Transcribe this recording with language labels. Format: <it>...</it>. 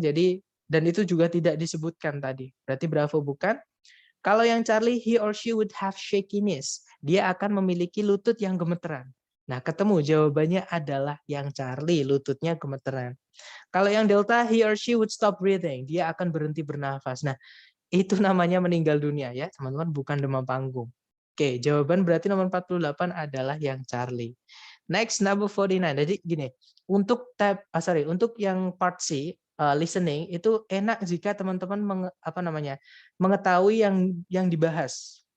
<id>Jadi, dan itu juga tidak disebutkan tadi. Berarti Bravo bukan. Kalau yang</id> <en>Charlie, he or she would have shakiness.</en> <id>Dia akan memiliki lutut yang gemeteran. Nah, ketemu jawabannya adalah yang Charlie, lututnya gemeteran. Kalau yang</id> <en>Delta, he or she would stop breathing.</en> <id>Dia akan berhenti bernafas. Nah, itu namanya meninggal dunia ya, teman-teman, bukan demam panggung. Oke, jawaban berarti nomor 48 adalah yang Charlie.</id> <en>Next, number 49.</en> <id>Jadi gini, untuk untuk yang part C, listening itu enak jika teman-teman mengetahui yang dibahas.</id>